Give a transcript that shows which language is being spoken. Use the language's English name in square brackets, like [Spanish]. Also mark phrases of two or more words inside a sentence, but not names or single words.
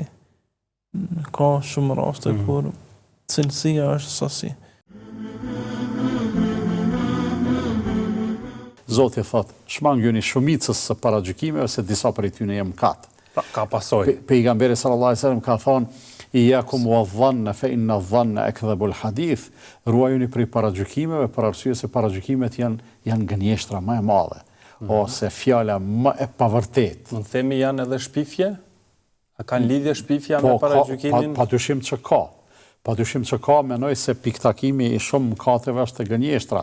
[Albanian] Ka shumë raste kur cilësia është sasi. Zoti thot, shmangjuni shumicës së paragjykimeve se disa prej tyre janë mëkat. Ka pasojë. Pejgamberi [Arabic] صلى الله عليه وسلم [Albanian] ka thonë, [Arabic] إياكم والظن فإن الظن أكذب الحديث. [Albanian] Ruajuni prej paragjykimeve për arsye se paragjykimet janë gënjeshtra më e madhe. ose fjala më e pavërtet. Mund themi janë edhe shpifje? A kanë lidhje shpifja me paragjykimin? Padyshim që ka. Padyshim që ka, menoj se piktakimi i shumë mëkateve është të gënjeshtra.